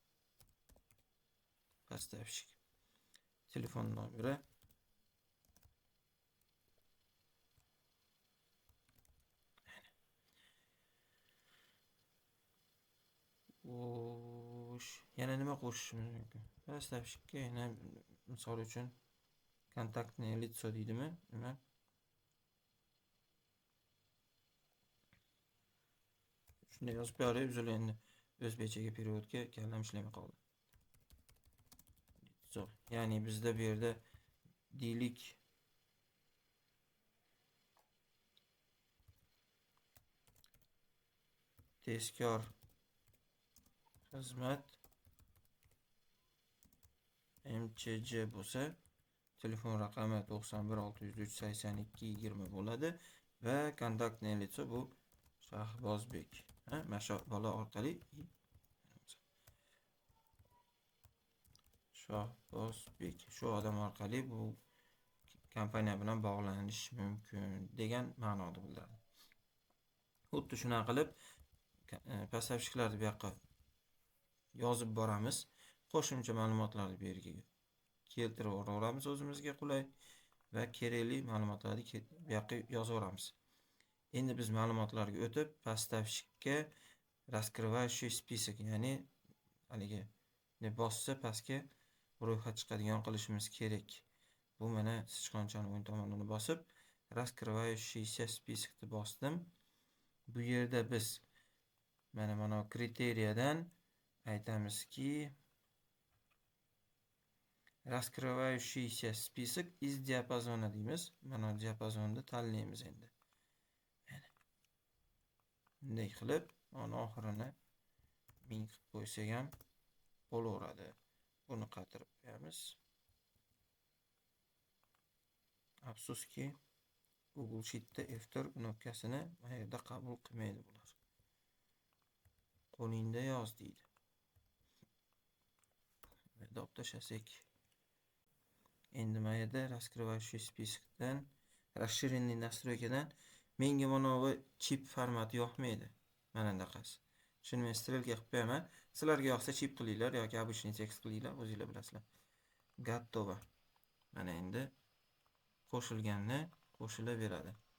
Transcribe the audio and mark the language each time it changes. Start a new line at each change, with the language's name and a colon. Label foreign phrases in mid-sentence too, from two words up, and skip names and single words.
Uzbek: Поставщик. Telefon nomeri. Yana nima qo'shishimiz mumkin? Поставщикka yana misol uchun
Russian: kontaktное лицо
Uzbek: deydimi? Nima? Shunday yozib qo'yaylik, o'zi endi o'zbekchaga periodga kallam ishlamay qoldi. Ya'ni bizda bu yerda deylik tezkor xizmat MCC bo'lsa, telefon raqami 91 603 82 20 bo'ladi va
Russian: kontaktное лицо
Uzbek: bu Shahbozbek. Mana shu bola orqali Shahbozbek shu odam orqali bu kompaniya bilan bog'lanish mumkin degan ma'noda bildiradi. Xuddi shunaqa qilib поставщикlarni bu yoqqa yozib boramiz. Qo'shimcha ma'lumotlarni bu yerga keltirib yuboramiz o'zimizga qulay va kerakli ma'lumotlarni bu yoqqa yozib yuboramiz. Endi biz ma'lumotlarga o'tib,
Russian: поставщикka раскрывающий список,
Uzbek: ya'ni haligi bossa pastga ro'yxat chiqadigan qilishimiz kerak. Bu mana sichqonchani o'ng tomonini bosib,
Russian: раскрывающийся спискni
Uzbek: bosdim. Bu yerda biz mana kriteriyadan aytamizki,
Russian: раскрывающийся список из диапазона deymiz.
Uzbek: Mana diapazonni tanlaymiz endi. Bunday qilib, ona oxirini 1000 qilib qo'ysak ham bo'laveradi. Buni qatirib qo'yamiz. Afsuski, Google Sheet'da F4 knopkasini mana yerda qabul qilmaydi bular. Qo'lingda yoz deydi. Deb tashlasak. Endi mana yerda
Russian: раскрывающий спискdan, расширенный настройкаdan
Uzbek: menga mana bu chip formati yoqmaydi. Mana bunaqasi. Shuni men strelka qilib qo'yaman. Sizlarga yoqsa chip qilinglar yoki
Russian: обычный tekst
Uzbek: qilinglar, o'zingizlar bilasizlar. Готово. Mana endi qo'shilganini qo'shilaveradi.